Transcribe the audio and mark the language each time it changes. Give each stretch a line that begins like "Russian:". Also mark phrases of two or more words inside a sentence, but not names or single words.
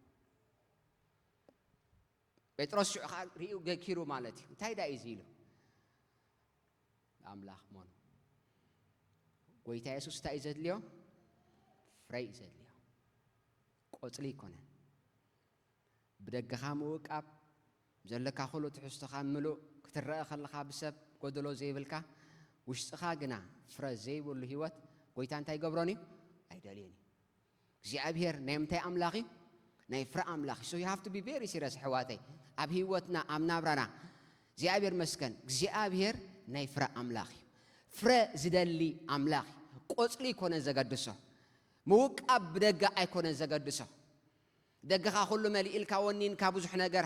Tigrinya: ጴጥሮስ ሽዑ ከዓ ርእዩ ገኪሩ ማለት እዩ እንታይ ዳ እዚ ኢሉ ኣምላኽ ሞኑ ጎይታ ኢየሱስ እንታይ እዩ ዘድልዮ ፍረ እዩ ዘድልዮ ቆጽሊ ይኮነን ብደገኻ ምውቃብ ዘለካ ኩሉ ትሕዝቶኻ ምሉእ ክትረአ ከለኻ ብሰብ ጎደሎ ዘይብልካ ውሽጥኻ ግና ፍረ ዘይብሉ ህይወት ጎይታ እንታይ ገብሮን እዩ ኣይደልዮን እዩ እግዚኣብሔር ናይ ምንታይ ኣምላኽ እዩ ናይ ፍረ ኣምላኽ
English: so you have to be very serious
Tigrinya: ሕዋተይ ኣብ ህይወትና ኣብ ናብራና እግዚኣብሔር መስከን እግዚኣብሔር ናይ ፍረ ኣምላኽ እዩ ፍረ ዝደሊ ኣምላኽ ቆጽሊ ይኮነን ዘገድሶ ምውቃብ ብደጋ ኣይኮነን ዘገድሶ ደገኻ ኩሉ መልኢልካ ወኒንካ ብዙሕ ነገር